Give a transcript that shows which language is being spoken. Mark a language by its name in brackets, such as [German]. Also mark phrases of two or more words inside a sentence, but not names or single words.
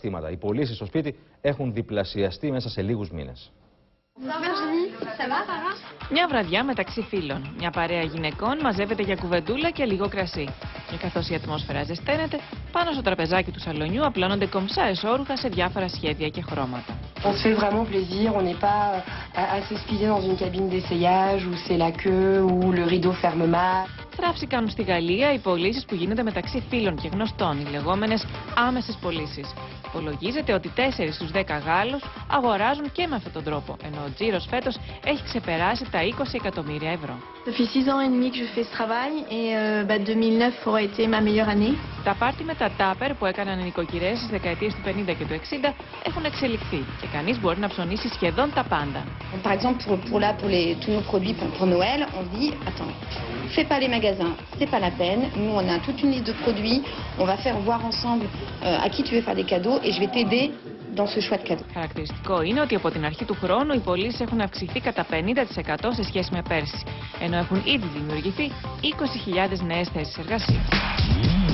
[Greek] Οι πωλήσεις στο σπίτι έχουν διπλασιαστεί μέσα σε λίγους μήνες. Μια βραδιά μεταξύ φίλων. Μια παρέα γυναικών μαζεύεται για κουβεντούλα και λίγο κρασί. Και καθώς η ατμόσφαιρα ζεσταίνεται, πάνω στο τραπεζάκι του σαλονιού απλώνονται κομψά εσώρουχα σε διάφορα σχέδια και χρώματα. [French] On se fait vraiment plaisir, on n'est pas à s'expilier dans une cabine d'essayage où c'est la queue, où le rideau ferme mal. [Greek] Θράψη κάνουν στη Γαλλία οι πωλήσεις που γίνονται μεταξύ φίλων και γνωστών, οι λεγόμενες άμεσες πωλήσεις. Υπολογίζεται ότι 4 στους 10 Γάλλους αγοράζουν και με αυτόν τον τρόπο, ενώ ο τζίρος φέτος έχει ξεπεράσει τα 20 εκατομμύρια ευρώ. [French] Ça fait 6 ans et demi que je fais ce travail et 2009 aurait été ma meilleure année. [Greek] Τα πάρτι με τα τάπερ που έκαναν οι νοικοκυρές στις δεκαετίες του 50 και του 60 έχουν εξελιχθεί και κανείς μπορεί να ψωνίσει σχεδόν τα πάντα. [French] Par exemple, tous nos produits pour Noël, on se dit, attends, fais pas les magasins, c'est pas la peine. Nous, on a toute une liste de produits. On va faire voir ensemble à qui tu veux faire des cadeaux et je vais t'aider dans ce choix de cadeaux. [Greek] Χαρακτηριστικό είναι ότι από την αρχή του χρόνου οι πωλήσεις έχουν αυξηθεί κατά 50% σε σχέση με πέρσι, ενώ έχουν ήδη δημιουργηθεί 20.000 νέες θέσεις εργασίας.